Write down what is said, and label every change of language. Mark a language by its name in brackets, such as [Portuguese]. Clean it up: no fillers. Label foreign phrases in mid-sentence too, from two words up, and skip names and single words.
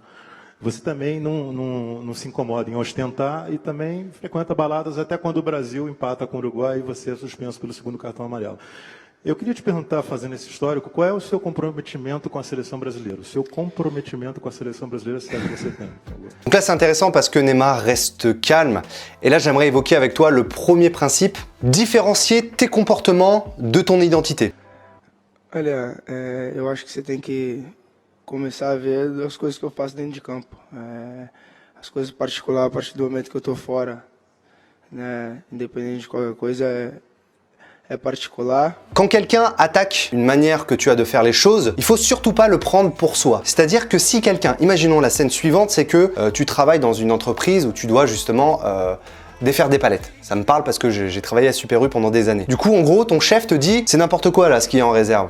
[Portuguese] Você também não se incomoda em ostentar e também frequenta baladas até quando o Brasil empata com o Uruguai e você é suspenso pelo segundo cartão amarelo. Eu queria te perguntar, fazendo esse histórico, qual é o seu comprometimento com a seleção brasileira? O seu comprometimento com a seleção brasileira, se é que você tem, por favor. [French] Donc là c'est intéressant parce que Neymar reste calme. Et là j'aimerais évoquer avec toi le premier principe, différencier tes comportements de ton identité. [Portuguese] Olha, eu acho que você tem que começar a ver as coisas que eu faço dentro de campo. As coisas particulares, a partir do momento que eu tô fora, né, independente de qualquer coisa, [French] est particulier. Quand quelqu'un attaque une manière que tu as de faire les choses, il faut surtout pas le prendre pour soi. C'est-à-dire que si quelqu'un, imaginons la scène suivante, c'est que tu travailles dans une entreprise où tu dois justement défaire des palettes. Ça me parle parce que j'ai travaillé à Super U pendant des années. Du coup, en gros, ton chef te dit, c'est n'importe quoi là ce qui est en réserve.